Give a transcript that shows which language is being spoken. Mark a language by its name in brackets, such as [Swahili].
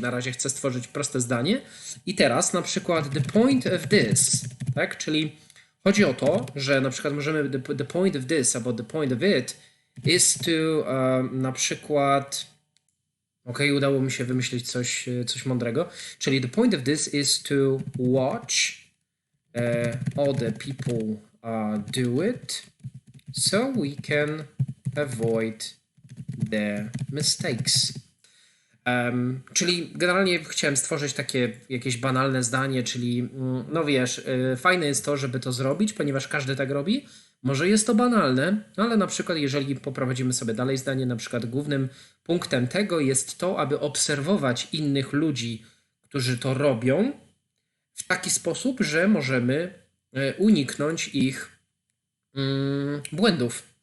[Polish] Na razie chcę stworzyć proste zdanie. I teraz na przykład [English] the point of this, [Polish] tak? Czyli chodzi o to, że na przykład możemy [English] the point of this [Polish] albo [English] the point of it is to [Polish] na przykład udało mi się wymyślić coś mądrego. Czyli [English] the point of this is to watch other people do it so we can avoid their mistakes. [Polish] Czyli generalnie chciałem stworzyć takie jakieś banalne zdanie, czyli no wiesz, fajne jest to, żeby to zrobić, ponieważ każdy tak robi. Może jest to banalne, ale na przykład jeżeli poprowadzimy sobie dalej zdanie, na przykład głównym punktem tego jest to, aby obserwować innych ludzi, którzy to robią w taki sposób, że możemy uniknąć ich błędów.